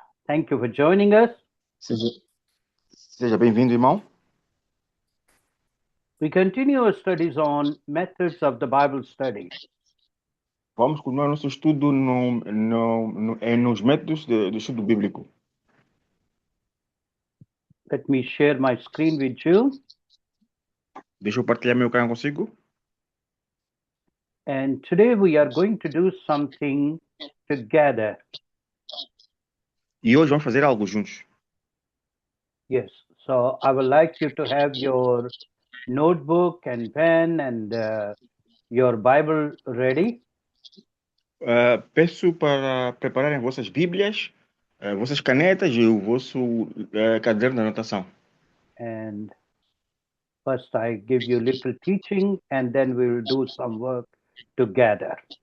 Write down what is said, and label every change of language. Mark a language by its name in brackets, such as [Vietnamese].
[English] Thank you for joining us. [Portuguese] Seja bem-vindo, irmão. [English] We continue our studies on methods of the Bible study. [Portuguese] Vamos continuar nosso estudo nos métodos do estudo bíblico. [English] Let me share my screen with you. [Portuguese] Deixa eu partilhar meu ecrã consigo. [English] And today we are going to do something together. [Portuguese] E hoje vamos fazer algo juntos. [English] Yes. So I would like you to have your notebook and pen and your Bible ready. [Portuguese] Peço para prepararem vossas Bíblias, vossas canetas e o vosso caderno de anotação. [English] And first I give you little teaching and then we will do some work together.